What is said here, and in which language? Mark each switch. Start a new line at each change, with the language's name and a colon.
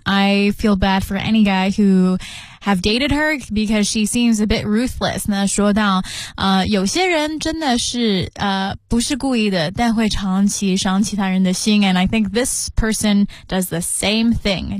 English: I feel bad for any guy who have dated her because she seems a bit ruthless.
Chinese: 那说到有些人真的是不是故意的，但会长期伤其他人的心。
English: And I think this person does the same thing.